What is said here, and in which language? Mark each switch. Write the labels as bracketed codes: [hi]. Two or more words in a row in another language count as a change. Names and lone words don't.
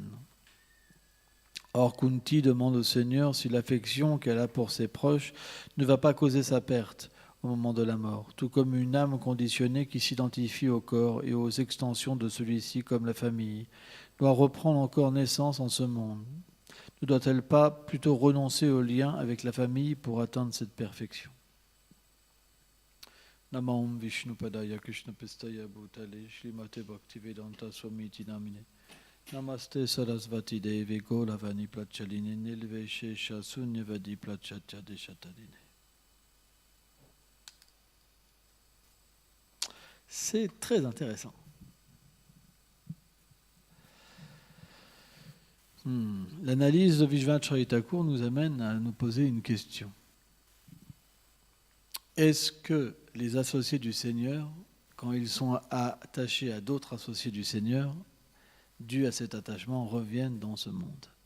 [fr] Or, Kunti demande au Seigneur si l'affection qu'elle a pour ses proches ne va pas causer sa perte au moment de la mort, tout comme une âme conditionnée qui s'identifie au corps et aux extensions de celui-ci comme la famille, doit reprendre encore naissance en ce monde. Ne doit-elle pas plutôt renoncer au lien avec la famille pour atteindre cette perfection? [sa] Namam Vishnupadaya Krishnapestaya Bhutale Shrimate Bhaktivedanta Swamiti Namine Namaste Sarasvati Devi Golavani Plachaline Nilveshesha Sunyavadi Plachacha Deshataline. [fr] C'est très intéressant. L'analyse de Vishvacharya Thakur nous amène à nous poser une question. Est-ce que les associés du Seigneur, quand ils sont attachés à d'autres associés du Seigneur, dus à cet attachement, reviennent dans ce monde?